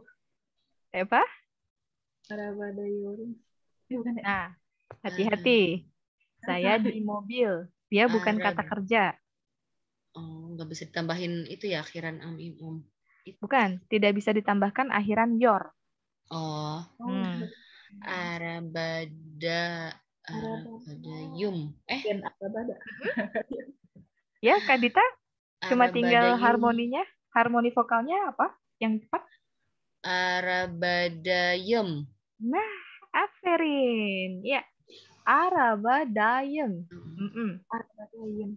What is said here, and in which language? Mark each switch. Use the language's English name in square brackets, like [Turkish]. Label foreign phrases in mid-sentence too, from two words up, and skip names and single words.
[Indonesian] Apa? [Turkish] Arabada yuk. [Indonesian] Nah, hati-hati. Saya di mobil. Dia bukan kata kerja. Oh, nggak bisa ditambahin itu ya akhiran am. Bukan, tidak bisa ditambahkan akhiran yor. [Turkish] Oh. Arabada yum. Arabada. [Indonesian] Ya, Kak Dita, cuma tinggal [Turkish] Arabada [Indonesian] harmoninya. Harmoni vokalnya apa yang tepat? [Turkish] Arabadayem. Nah, Aferin. Ya, Arabadayem. Arabadayem.